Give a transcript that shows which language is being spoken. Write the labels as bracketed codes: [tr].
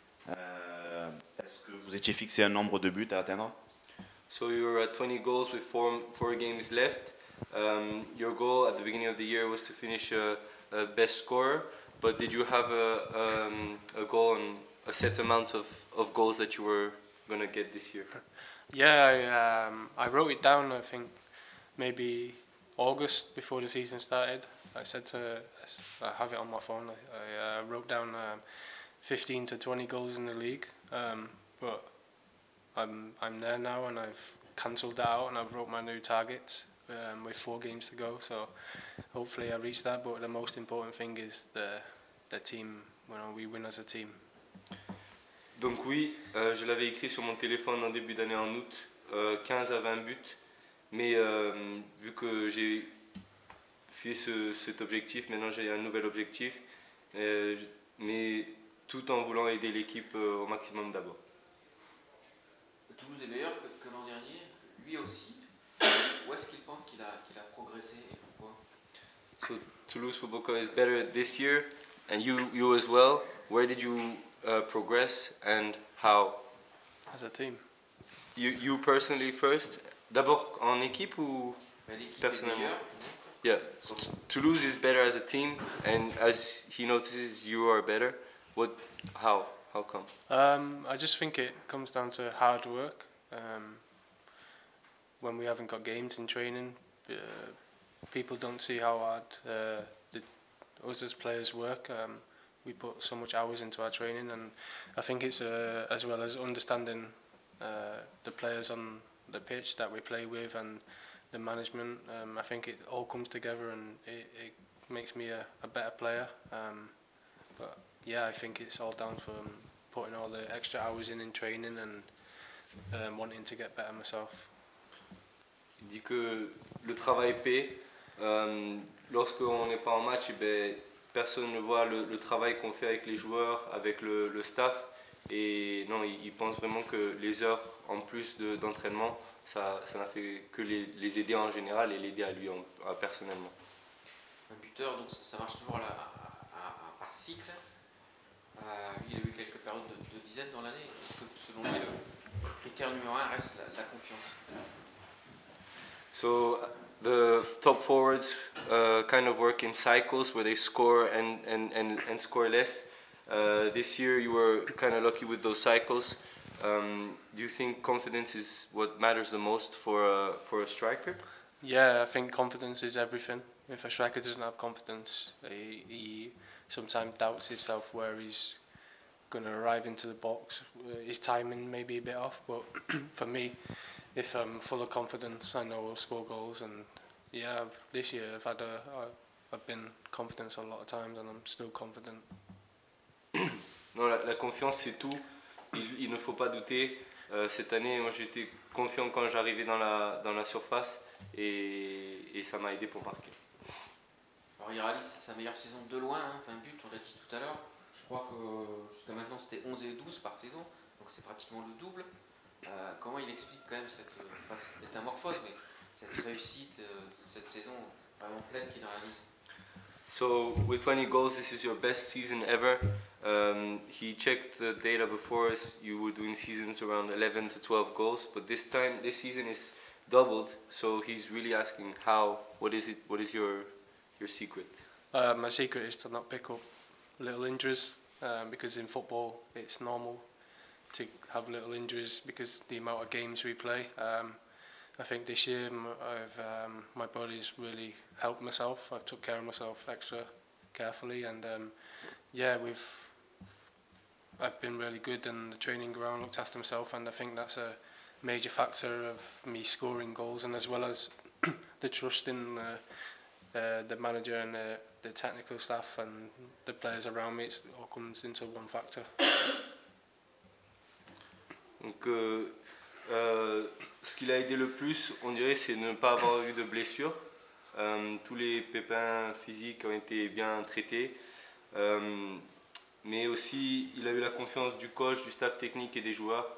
[fr] Est-ce que vous étiez fixé un nombre de buts à atteindre? [en] So you're at 20 goals with four games left. Your goal at the beginning of the year was to finish best scorer, but did you have a goal on a set amount of goals that you were going to get this year? Yeah, I wrote it down, I think, maybe August before the season started. I have it on my phone, I wrote down 15 to 20 goals in the league, but I'm there now and I've cancelled that out and I've wrote my new targets with 4 games to go, so hopefully I reach that, but the most important thing is the team, we win as a team. [fr] Donc oui, je l'avais écrit sur mon téléphone en début d'année en août, 15 à 20 buts, mais vu que j'ai fait cet objectif, maintenant j'ai un nouvel objectif, mais tout en voulant aider l'équipe au maximum d'abord. Toulouse est meilleur que l'an dernier, lui aussi. Où est-ce qu'il pense qu'il a progressé et pourquoi? [en] So Toulouse Football Club is better this year, and you as well. Where did you progress and how? As a team. You personally first. [fr] D'abord en équipe ou personnellement? [en] Yeah. So Toulouse is better as a team, and as he notices, you are better. How? How come? I just think it comes down to hard work. When we haven't got games in training, people don't see how hard us as players work. We put so much hours into our training, and I think it's as well as understanding the players on the pitch that we play with and the management. I think it all comes together, and it makes me a better player. But yeah, I think it's all down from putting all the extra hours in training and wanting to get better myself. [fr] Il dit que le travail paie. Lorsqu'on n'est pas en match, eh ben, personne ne voit le travail qu'on fait avec les joueurs, avec le staff. Et non, il pense vraiment que les heures en plus d'entraînement, ça n'a fait que les aider en général et l'aider à lui personnellement. Un buteur, donc ça marche toujours par cycle. Lui, il a eu quelques périodes de dizaines dans l'année. Est-ce que selon lui, le critère numéro 1 reste la confiance? [en] So the top forwards kind of work in cycles where they score and score less. This year you were kind of lucky with those cycles. Do you think confidence is what matters the most for a striker? Yeah, I think confidence is everything. If a striker doesn't have confidence, he sometimes doubts himself where he's going to arrive into the box. His timing may be a bit off, but for me, if I'm full of confidence, I know I'll score goals. And yeah, this year I've been confident a lot of times, and I'm still confident. [fr] Non, la confiance c'est tout. Il ne faut pas douter. Cette année, moi j'étais confiant quand j'arrivais dans la surface et ça m'a aidé pour marquer. Alors il réalise sa meilleure saison de loin, hein, 20 buts, on l'a dit tout à l'heure. Je crois que jusqu'à maintenant c'était 11 et 12 par saison, donc c'est pratiquement le double. Comment il explique quand même cette métamorphose, mais cette réussite, cette saison vraiment pleine qu'il réalise? [en] So with 20 goals, this is your best season ever. He checked the data before us. You were doing seasons around 11 to 12 goals, but this season is doubled. So he's really asking how. What is it? What is your secret? My secret is to not pick up little injuries, because in football it's normal to have little injuries because the amount of games we play. I think this year my body's really helped myself. I've took care of myself extra carefully, and yeah, I've been really good in the training ground, looked after myself, and I think that's a major factor of me scoring goals, and as well as the trust in the manager and the technical staff and the players around me. It all comes into one factor. [fr] Donc, ce qui l'a aidé le plus, on dirait, c'est de ne pas avoir eu de blessures. Tous les pépins physiques ont été bien traités. Mais aussi, il a eu la confiance du coach, du staff technique et des joueurs.